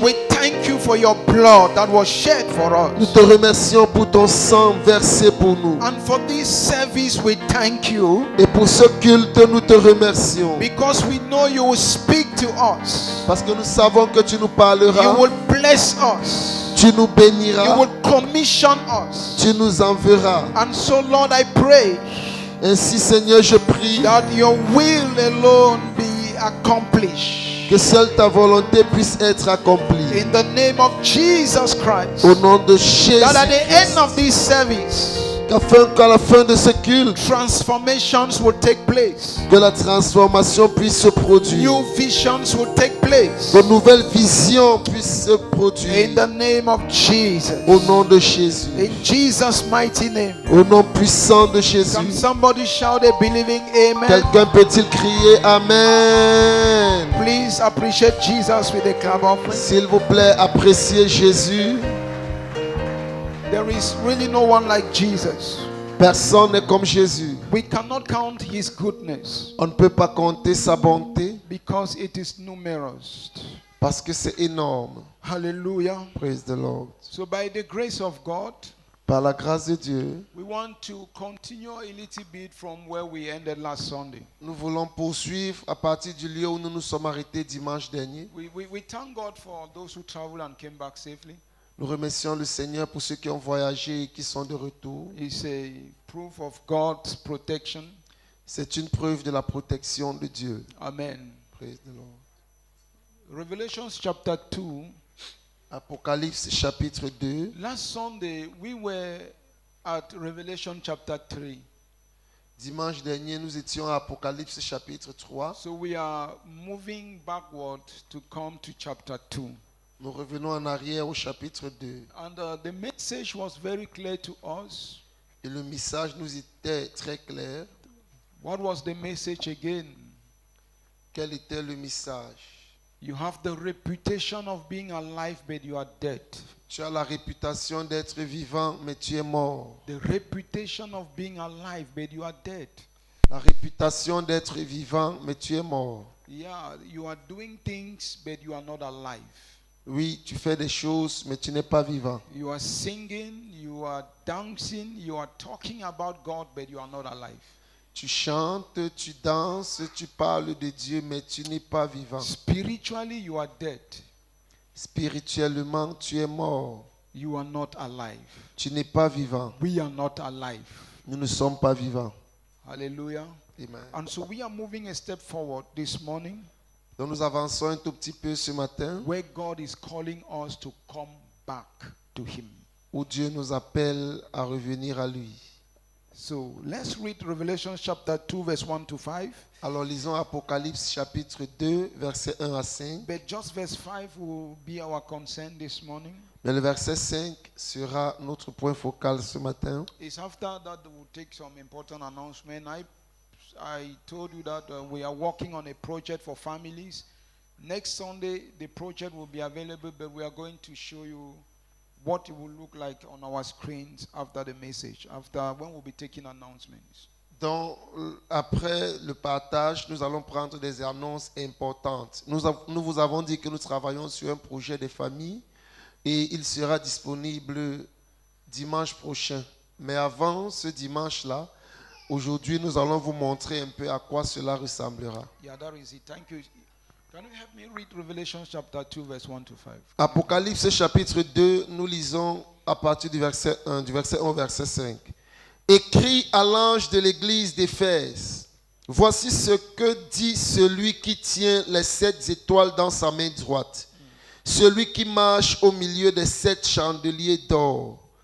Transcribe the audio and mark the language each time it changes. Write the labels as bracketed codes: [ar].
[en] We thank you for your blood that was shed for [fr] Nous [en] us. [fr] te remercions pour ton sang versé pour nous. [en] And for this service, we thank you [fr] Et pour ce culte, nous te remercions. [en] because we know you will speak to us. [fr] Parce que nous savons que tu nous [en] You [fr] parleras, [en] will bless us. [fr] tu nous [en] You [fr] béniras, [en] will commission us. [fr] tu nous enverras. [en] And so, Lord, I pray [fr] Ainsi, Seigneur, je prie [en] that your will alone be accomplished. [fr] que seule ta volonté puisse être accomplie. [en] In the name of Jesus Christ. [fr] Au nom de Jésus, [en] That at the end of this service, [fr] qu'à la fin de ce culte, [en] transformations will take place. [fr] que la transformation puisse se produire. [en] New visions will take place. [fr] De nouvelles visions puissent se produire. [en] In the name of Jesus. [fr] Au nom de Jésus. [en] In Jesus' mighty name. [fr] Au nom puissant de Jésus. [en] Can somebody shout a believing amen? [fr] Quelqu'un peut-il crier Amen? [en] Please appreciate Jesus with a clap offering. [fr] S'il vous plaît, appréciez Jésus. [en] There is really no one like Jesus. [fr] Personne n'est comme Jésus. [en] We cannot count his goodness [fr] On ne peut pas compter sa bonté [en] because it is numerous. [fr] parce que c'est énorme. [en] Hallelujah. Praise the Lord. So by the grace of God, [fr] Par la grâce de Dieu, [en] we want to continue a little bit from where we ended last Sunday. [fr] nous voulons poursuivre à partir du lieu où nous nous sommes arrêtés dimanche dernier. [en] We thank God for those who traveled and came back safely. [fr] Nous remercions le Seigneur pour ceux qui ont voyagé et qui sont de retour. [en] It's a proof of God's protection. [fr] C'est une preuve de la protection de Dieu. [en] Amen. Praise the Lord. Revelation chapter 2. [fr] Apocalypse chapitre 2. [en] Last Sunday, we were at Revelation chapter 3. [fr] Dimanche dernier, nous étions à Apocalypse chapitre 3. [en] So we are moving backward to come to chapter 2. [fr] Nous revenons en arrière au chapitre 2. [en] And the message was very clear to us. [fr] Et le message nous était très clair. [en] What was the message again? [fr] Quel était le message? [en] You have the reputation of being alive, but you are dead. [fr] Tu as la réputation d'être vivant, mais tu es mort. [en] The reputation of being alive, but you are dead. [fr] La réputation d'être vivant, mais tu es mort. [en] Yeah, you are doing things, but you are not alive. [fr] Oui, tu fais des choses, mais tu n'es pas vivant. [en] You are singing, you are dancing, you are talking about God, but you are not alive. [fr] Tu chantes, tu danses, tu parles de Dieu, mais tu n'es pas vivant. [en] Spiritually, you are dead. [fr] Spirituellement, tu es mort. [en] You are not alive. [fr] Tu n'es pas vivant. [en] We are not alive. [fr] Nous ne sommes pas vivants. [en] Hallelujah. Amen. And so we are moving a step forward this morning [fr] Donc nous avançons un tout petit peu ce matin [en] where God is calling us to come back to Him. [fr] où Dieu nous appelle à revenir à lui. [en] So let's read Revelation chapter 2, verse 1 to 5. [fr] Alors lisons Apocalypse chapitre 2, versets 1 à 5. [en] But just verse 5 will be our concern this morning. [fr] Mais le verset 5 sera notre point focal ce matin. [en] It's after that we'll take some important announcement. I told you that we are working on a project for families. Next Sunday, the project will be available, but we are going to show you what it will look like on our screens after the message, after when we'll be taking announcements. [fr] Donc, après le partage, nous allons prendre des annonces importantes. Nous vous avons dit que nous travaillons sur un projet de famille et il sera disponible dimanche prochain. Mais avant ce dimanche-là, Aujourd'hui, nous allons vous montrer un peu à quoi cela ressemblera. [en] Yeah, that is it. Thank you. Can you help me read Revelation chapter 2, verse 1 to 5? [fr] Apocalypse chapitre 2, nous lisons à partir du verset 1 au verset 5. Écrit à l'ange de l'église d'Éphèse, voici ce que dit celui qui tient les 7 étoiles dans sa main droite, celui qui marche au milieu des 7 chandeliers d'or.